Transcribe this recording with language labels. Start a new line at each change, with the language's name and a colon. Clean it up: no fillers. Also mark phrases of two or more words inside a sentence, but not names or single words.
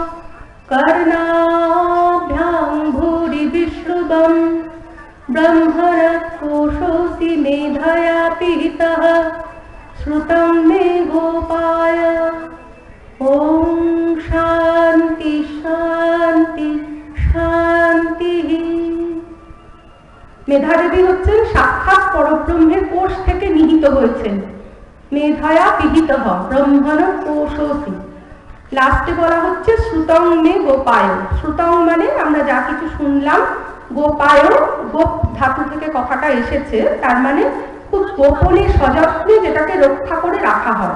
Sanskrit: कर्णाभ्यां भूरि विश्रुवं ब्रह्मणकोशोऽसि मेधया पीतः श्रुतं मे गोपाय। ॐ शान्ति शान्ति शान्तिः।
Bangla: মেধাদেবী হচ্ছেন সাক্ষাৎ পরব্রহ্মের কোষ থেকে নিহিত হয়েছেন।
Sanskrit: মেধায়া বিহিত ব্রহ্মণ কোষোসি।
Bangla: লাস্টে বলা হচ্ছে
Sanskrit: শ্রুতং মে গোপায়।
Bangla: শ্রুতং মানে আমরা যা কিছু শুনলাম, গোপায় গোপ ধাতু থেকে কথাটা এসেছে, তার মানে খুব গোপনে সযত্নে যেটাকে রক্ষা করে রাখা হয়।